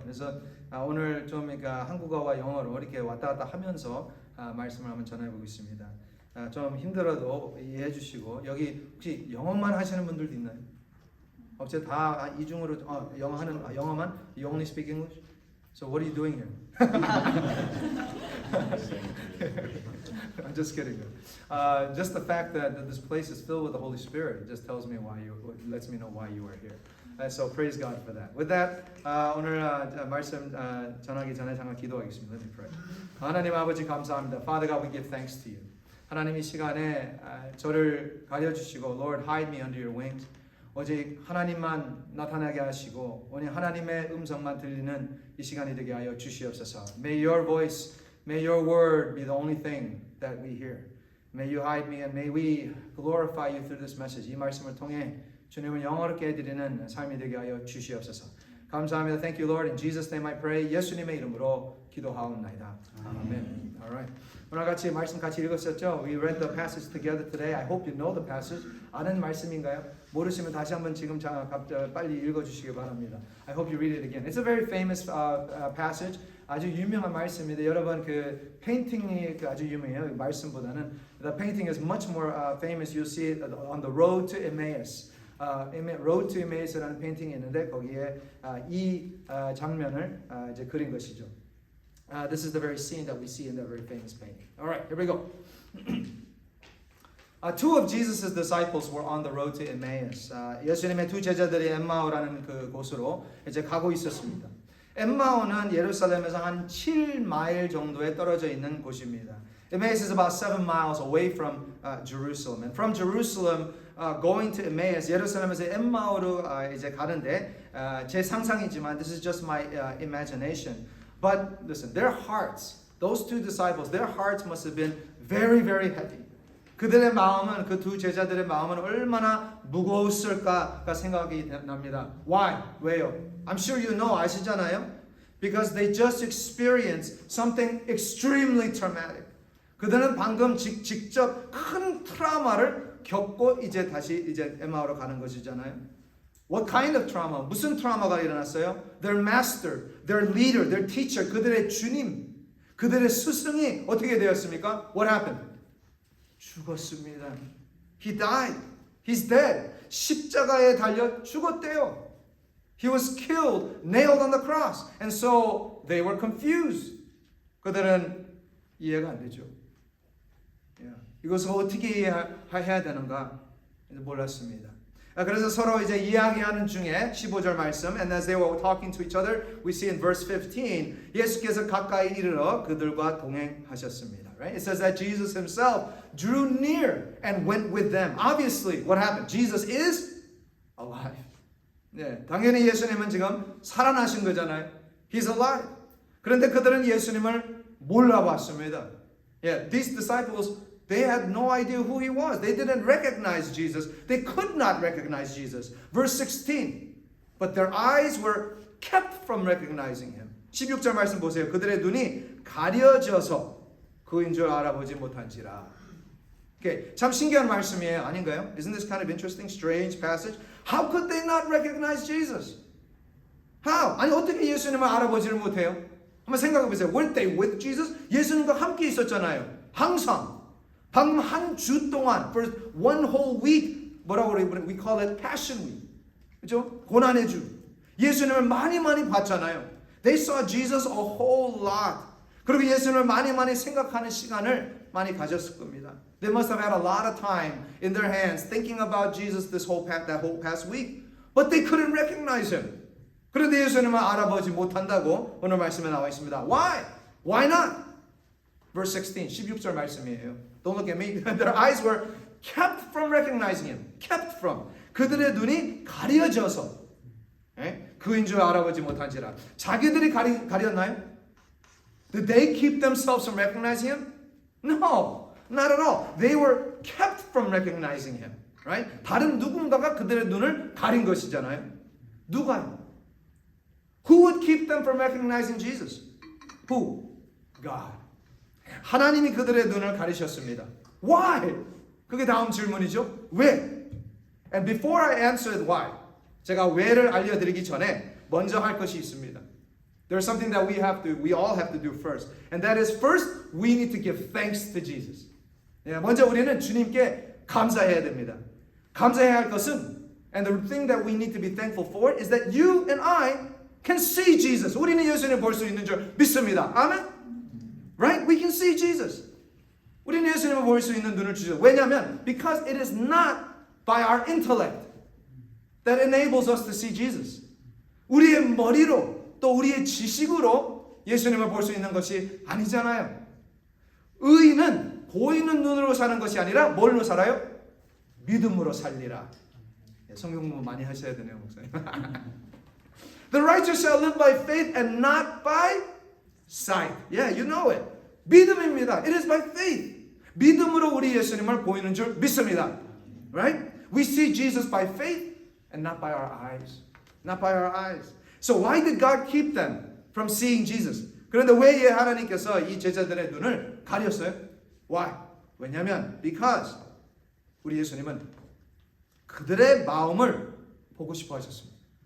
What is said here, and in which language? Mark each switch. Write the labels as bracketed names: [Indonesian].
[Korean] 그래서 오늘 좀 그러니까 한국어와 영어로 이렇게 왔다 갔다 하면서 말씀을 한번 전해보겠습니다. 좀 힘들어도 이해해 주시고 여기 혹시 영어만 하시는 분들도 있나요? 혹시 다 이중으로 영어만? [English] You only speak English? So what are you doing here? I'm just kidding. Just the fact that this place is filled with the Holy Spirit just tells me lets me know why you are here. So praise God for that. With that, [Korean] 오늘 말씀 전하기 전에 잠깐 기도하겠습니다. [English] Let me pray. [Korean] 하나님 아버지 감사합니다. [English] Father God, we give thanks to you. [Korean] 하나님 이 시간에 저를 가려주시고 [English] Lord, hide me under your wings. [Korean] 오직 하나님만 나타나게 하시고 오늘 하나님의 음성만 들리는 이 시간이 되게 하여 주시옵소서. [English] May your voice, may your word be the only thing that we hear. May you hide me and may we glorify you through this message. [Korean] 이 말씀을 통해 주님을 영어롭게 해드리는 삶이 되게 하여 주시옵소서. 감사합니다. [English] Thank you, Lord. In Jesus' name I pray. [Korean] 예수님의 이름으로 기도하옵나이다. 아멘. Alright. 오늘 같이 말씀 같이 읽었었죠? [English] We read the passage together today. I hope you know the passage. [Korean] 아는 말씀인가요? 모르시면 다시 한번 지금 빨리 읽어주시기 바랍니다. [English] I hope you read it again. It's a very famous passage. [Korean] 아주 유명한 말씀입니다. 여러분 그 페인팅이 아주 유명해요. 말씀보다는 [English] the painting is much more famous. You'll see it on the road to Emmaus. [Korean] Road to Emmaus라는 페인팅이 있는데 거기에 이 장면을 이제 그린 것이죠. [English] This is the very scene that we see in that very famous painting. All right, here we go. Two of Jesus' disciples were on the road to Emmaus. [Korean] 예수님의 두 제자들이 엠마오라는 그 곳으로 이제 가고 있었습니다. 엠마오는 예루살렘에서 한 7마일 정도에 떨어져 있는 곳입니다. [English] Emmaus is about 7 miles away from Jerusalem. And from Jerusalem, going to Emmaus, [Korean] 예루살렘에서 엠마오로 이제 가는데 제 상상이지만 [English] this is just my imagination. But listen, their hearts, those two disciples, their hearts must have been very, very heavy. [Korean] 그들의 마음은 그 두 제자들의 마음은 얼마나 무거웠을까가 생각이 납니다. [English] Why? [Korean] 왜요? [English] I'm sure you know [Korean] 아시잖아요. [English] Because they just experienced something extremely traumatic. [Korean] 그들은 방금 직접 큰 트라우마를 겪고 이제 다시 이제 엠마오로 가는 것이잖아요. [English] What kind of trauma? [Korean] 무슨 트라우마가 일어났어요? [English] Their master, their leader, their teacher, [Korean] 그들의 주님, 그들의 스승이 어떻게 되었습니까? [English] What happened? [Korean] 죽었습니다. [English] He died. He's dead. [Korean] 십자가에 달려 죽었대요. [English] He was killed, nailed on the cross. And so they were confused. [Korean] 그들은 이해가 안 되죠. 이것을 어떻게 이해해야 되는가 몰랐습니다. 그래서 서로 이제 이야기하는 중에 15절 말씀 [English] And as they were talking to each other, we see in verse 15 [Korean] 예수께서 가까이 이르러 그들과 동행하셨습니다. [English] Right? It says that Jesus himself drew near and went with them. Obviously, what happened? Jesus is alive. [Korean] 네, 당연히 예수님은 지금 살아나신 거잖아요. [English] He's alive. [Korean] 그런데 그들은 예수님을 몰라봤습니다. [English] Yeah, these disciples they had no idea who he was. They didn't recognize Jesus. They could not recognize Jesus. Verse 16. But their eyes were kept from recognizing him. [Korean] 16절 말씀 보세요. 그들의 눈이 가려져서 그인 줄 알아보지 못한지라. Okay, 참 신기한 말씀이에요. 아닌가요? [English] Isn't this kind of interesting, strange passage? How could they not recognize Jesus? How? [Korean] 아니 어떻게 예수님을 알아보지를 못해요? 한번 생각해 보세요. [English] Weren't they with Jesus? [Korean] 예수님과 함께 있었잖아요. 항상. 방금 한 주 동안, [English] for one whole week, [Korean] 뭐라고 그래요? [English] We call it Passion Week. [Korean] 그렇죠? 고난의 주. 예수님을 많이 봤잖아요. [English] They saw Jesus a whole lot. [Korean] 그리고 예수님을 많이 생각하는 시간을 많이 가졌을 겁니다. [English] They must have had a lot of time in their hands thinking about Jesus that whole past week. But they couldn't recognize him. [Korean] 그런데 예수님을 알아보지 못한다고 오늘 말씀에 나와 있습니다. [English] Why? Why not? Verse 16, [Korean] 16절 말씀이에요. [English] Don't look at me. Their eyes were kept from recognizing him. Kept from. [Korean] 그들의 눈이 가려져서 그인 줄 알아보지 못한지라. 자기들이 가렸나요? [English] Did they keep themselves from recognizing him? No, not at all. They were kept from recognizing him. Right? [Korean] 다른 누군가가 그들의 눈을 가린 것이잖아요. 누가요? [English] Who would keep them from recognizing Jesus? Who? God. [Korean] 하나님이 그들의 눈을 가리셨습니다. [English] Why? [Korean] 그게 다음 질문이죠. 왜? [English] And before I answer why, [Korean] 제가 왜를 알려드리기 전에 먼저 할 것이 있습니다. [English] There's something that we all have to do first. And that is first, we need to give thanks to Jesus. [Korean] 먼저 우리는 주님께 감사해야 됩니다. 감사해야 할 것은, [English] and the thing that we need to be thankful for is that you and I can see Jesus. [Korean] 우리는 예수님을 볼 수 있는 줄 믿습니다. [English] 아멘? Right? We can see Jesus. [Korean] 우리는 예수님을 볼 수 있는 눈을 주죠. 왜냐하면 [English] because it is not by our intellect that enables us to see Jesus. [Korean] 우리의 머리로 또 우리의 지식으로 예수님을 볼 수 있는 것이 아니잖아요. 의인은 보이는 눈으로 사는 것이 아니라 뭘로 살아요? 믿음으로 살리라. 성경 공부 많이 하셔야 되네요, 목사님. [English] The righteous shall live by faith and not by sight. Yeah, you know it. [Korean] 믿음입니다. [English] It is by faith. [Korean] 믿음으로 우리 예수님을 보이는 줄 믿습니다. [English] Right? We see Jesus by faith and not by our eyes. Not by our eyes. So why did God keep them from seeing Jesus? [Korean] 그런데 왜 하나님께서 이 제자들의 눈을 가렸어요? [English] Why? [Korean] 왜냐하면 [English] because [Korean] 우리 예수님은 그들의 마음을 보고 싶어 하셨습니다.